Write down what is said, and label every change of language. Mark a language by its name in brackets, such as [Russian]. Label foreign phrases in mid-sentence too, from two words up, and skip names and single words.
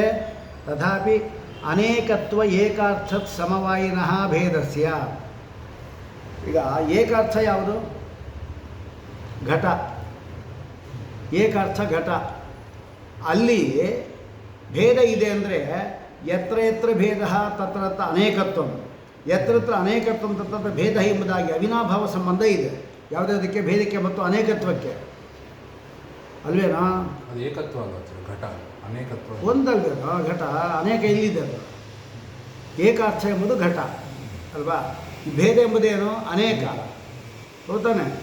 [Sanskrit] ತಥಾಪಿ ಅನೇಕತ್ವ ಏಕಾರ್ಥ ಸಮವಾಯಿನಃ ಭೇದಸ್ಯ. [Kannada] ಈಗ ಏಕಾರ್ಥ ಯಾವುದು? ಘಟ. ಏಕಾರ್ಥ ಘಟ. ಅಲ್ಲಿ ಭೇದ ಇದೆ ಅಂದರೆ [Sanskrit] ಯತ್ರ ಯತ್ರ ಭೇದ ತತ್ರ ಅನೇಕತ್ವ, ಯತ್ರ ಅನೇಕತ್ವ ತತ್ರ ಭೇದ [Kannada] ಎಂಬುದಾಗಿ ಅವಿನಾಭಾವ ಸಂಬಂಧ ಇದೆ. ಯಾವುದಕ್ಕೆ? ಭೇದಕ್ಕೆ ಮತ್ತು ಅನೇಕತ್ವಕ್ಕೆ ಅಲ್ವೇನಾ? ಅದು ಏಕತ್ವ ಅಲ್ಲ, ಘಟ ಅನೇಕತ್ವ ಒಂದಲ್ವೇನೋ. ಘಟ ಅನೇಕ ಇಲ್ಲಿದೆ. ಅದು ಏಕಾರ್ಥ ಎಂಬುದು ಘಟ ಅಲ್ವಾ. ಭೇದ ಎಂಬುದೇನು? ಅನೇಕ. ಹೌದಾನೆ?